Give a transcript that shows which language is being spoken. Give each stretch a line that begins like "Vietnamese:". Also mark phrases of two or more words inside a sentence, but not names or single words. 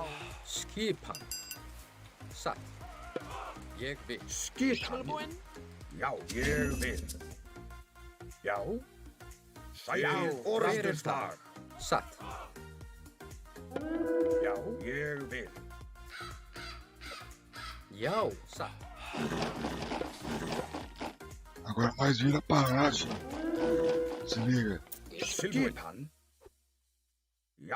Icelandic: Skipan. Satt. Ég vil. Skipan. Tilbúin. Já. Ég vil. Já. Sækið orustuslag. Satt. Já. Ég vil. Já. Satt.
Portuguese: Agora mais vira palácio. Se liga.
Icelandic: Skipan. Já.